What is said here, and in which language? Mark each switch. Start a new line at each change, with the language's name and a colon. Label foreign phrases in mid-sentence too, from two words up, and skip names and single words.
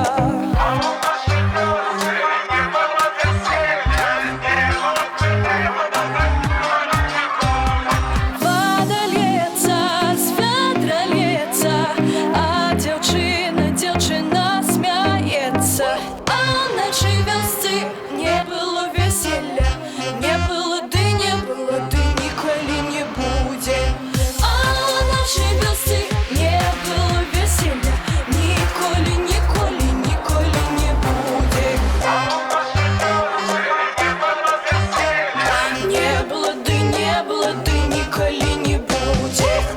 Russian: Вода льется, с ведра льется, а девчина смяется. А в нашей вёсцы не было веселья, не было ды, не было ды,
Belarusian: ніколі не буде.
Russian: А в нашей вёсцы не было веселья,
Belarusian: ніколі, ніколі, ніколі не буде.
Russian: Не было ды,
Belarusian: ніколі не буде.